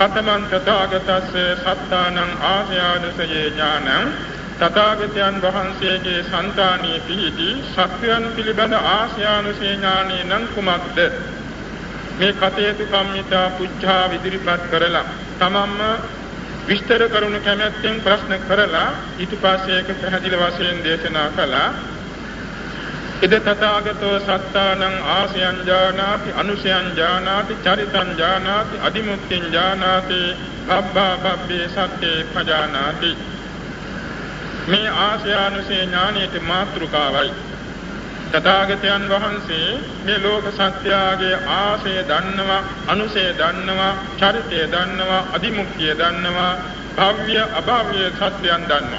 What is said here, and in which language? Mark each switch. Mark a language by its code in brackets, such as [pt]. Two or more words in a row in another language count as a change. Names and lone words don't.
[pi] කතමං තථාගතස්ස සත්තානං ආසයානුසයේ ඥානං [si] තථාගතයන් වහන්සේගේ సంతානයේ පිහිටි සත්‍යයන් පිළිබඳ ආසයානුසේ ඥානෙ නම් කුමක්ද? මේ [pi] කතේතු කම්මිතා පුච්ඡා [si] විදිරිපත් කරලා තමම්ම විස්තර කරුණු කැමැත්තෙන් ප්‍රශ්න කරලා ඊට පස්සේ ඒක පැහැදිලි වශයෙන් දේශනා කළා. [pi] ඉද තථාගතෝ සත්තානං ආසයං ඥානාති අනුසයං ඥානාති චරිතං ඥානාති අදිමුක්තිං ඥානාති භබ්බා භබ්බේ සත්‍යේ පජානාති. [si] මේ ආසයානුසේ ඥානයේ මාතෘකාවයි. තථාගතයන් වහන්සේ මේ ලෝක සත්‍යයේ ආශය දන්නවා, අනුසය දන්නවා, චරිතය දන්නවා, අදිමුක්තිය දන්නවා, භව්‍ය අභව්‍ය සත්‍යයන් දන්නවා.